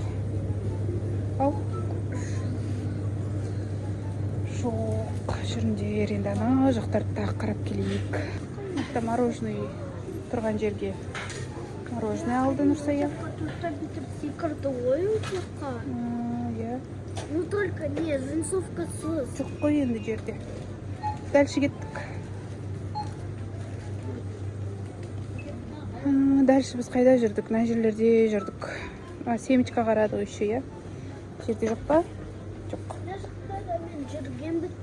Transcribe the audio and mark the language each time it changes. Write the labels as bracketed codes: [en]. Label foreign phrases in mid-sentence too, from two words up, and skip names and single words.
[kk] Ау. Жоқ. Жүріңдер, енді ана жақтарды тағы қарап келейік. Мақта мороженый тұрған жерге мороженый алды Нұрсая. Тут бітіп секірді ғой ұшаққа. Я. [ru] Ну только не, [kk] джинсовкасыз. Жоқ қой енді жерде. Дальше кеттік. Дальше біз қайда жүрдік? Мына жерлерде жүрдік. Семечка қарадық еще, я. Жерде жоқ па? Жоқ. Мен жүрген бит.